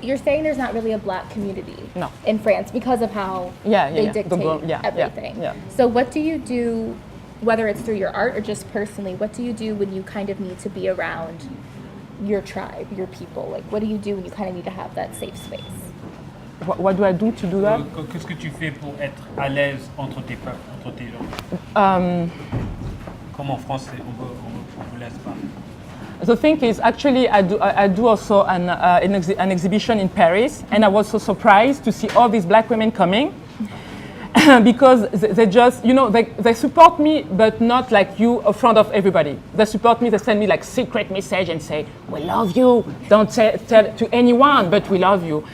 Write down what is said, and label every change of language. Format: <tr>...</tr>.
<en>You're saying there's not really a black community in France because of how they dictate everything. Yeah. So what do you do, whether it's through your art or just personally, what do you do when you kind of need to be around your tribe, your people? Like, what do you do when you kind of need to have that safe space? What do I do to do that?</en> <fr>Qu'est-ce que tu fais pour être à l'aise entre tes peuples, entre tes gens? Comme en France, on vous laisse pas.</fr> <en>The thing is, actually, I do also an exhibition in Paris, and I was so surprised to see all these black women coming. Because they just, you know, they support me, but not like you in front of everybody. They support me, they send me like secret message and say, we love you, don't tell to anyone, but we love you.</en>